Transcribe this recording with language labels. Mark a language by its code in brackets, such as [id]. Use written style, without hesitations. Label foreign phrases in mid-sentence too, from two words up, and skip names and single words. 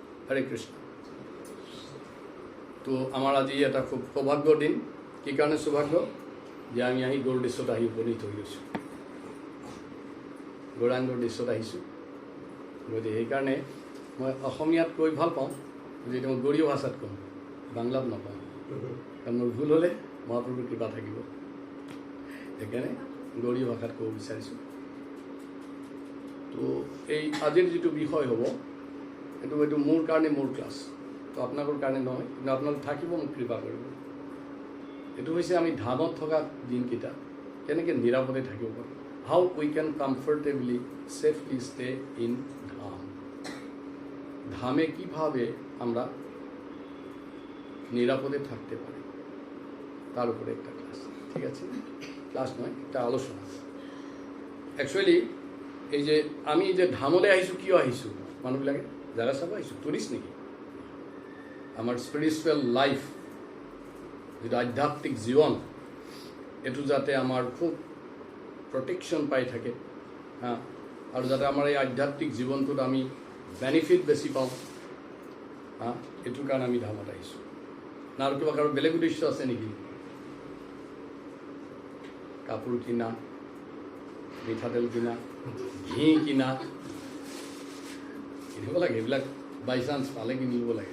[as] হরে কৃষ্ণ। তো আমার আজি এটা খুব সৌভাগ্যৰ দিন। কি কাৰণে সৌভাগ্য যে আমি আহি গৌৰ দৃশ্যত আহি উপনীত হৈ গৈছোঁ, গৌৰাংগৰ দৃশ্যত আহিছোঁ। গতিকে সেইকাৰণে মই অসমীয়াত কৈ ভাল পাওঁ, যদি মই গৌৰীয় ভাষাত কওঁ, বাংলাত নকওঁ, কাৰণ মোৰ ভুল হ'লে মহাপ্ৰভুৰ কৃপা থাকিব। সেইকাৰণে গৌৰীয় ভাষাত ক'ব বিচাৰিছোঁ। তো এই আজিৰ যিটো বিষয় হ'ব এইটো মোৰ কাৰণে মোৰ ক্লাছ, তো আপোনালোকৰ কাৰণে নহয়, কিন্তু আপোনালোক থাকিব, মোক কৃপা কৰিব। এইটো হৈছে আমি ধামত থকা দিনকেইটা কেনেকৈ নিৰাপদে থাকিব পাৰোঁ, [en] How we can comfortably safely stay in Dham. [bn] ধামে কীভাবে আমরা নিরাপদে থাকতে পারি তার উপরে একটা ক্লাস। ঠিক আছে, ক্লাস নয়, একটা আলোচনা। [as] একচুয়ালি এই যে আমি যে ধামলৈ আহিছোঁ, কিয় আহিছোঁ, মানুহবিলাকে জাগা চাব আহিছোঁ, টুৰিষ্ট নেকি? আমাৰ [en] spiritual life, [as] যেটা আধ্যাত্মিক জীবন, এইটো যাতে আমাৰ খুব প্ৰটেকশ্যন পাই থাকে, হা, আৰু যাতে আমাৰ এই আধ্যাত্মিক জীৱনটোত আমি বেনিফিট বেছি পাওঁ, হা, এইটোৰ কাৰণে আমি ধামত আহিছোঁ। না আৰু কিবা কাৰো বেলেগ উদ্দেশ্য আছে নেকি? কাপোৰ কিনা, মিঠাতেল কিনা, ঘি কিনা, কিনিব লাগে, এইবিলাক [en] by chance [as] পালে কিনিব লাগে।